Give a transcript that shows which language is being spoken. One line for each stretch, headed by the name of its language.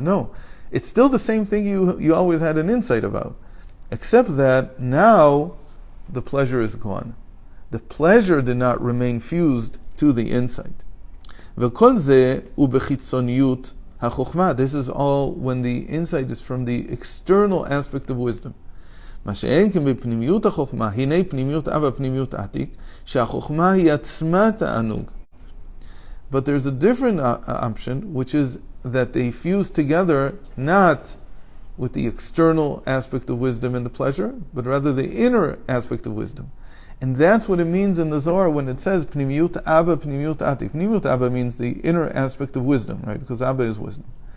English: No, it's still the same thing you always had an insight about, except that now the pleasure is gone. The pleasure did not remain fused to the insight. This is all when the insight is from the external aspect of wisdom.
Hebrew: מה שאין כן בפנימיות החוכמה, הנה פנימיות אב הפנימיות עתיק, שהחוכמה היא עצמה תענוג.
English: But there's a different option, which is that they fuse together not with the external aspect of wisdom and the pleasure, but rather the inner aspect of wisdom. And that's what it means in the Zohar when it says Pnimiyut Abba, Pnimiyut Atik. Pnimiyut Abba means the inner aspect of wisdom, right? Because Abba is wisdom.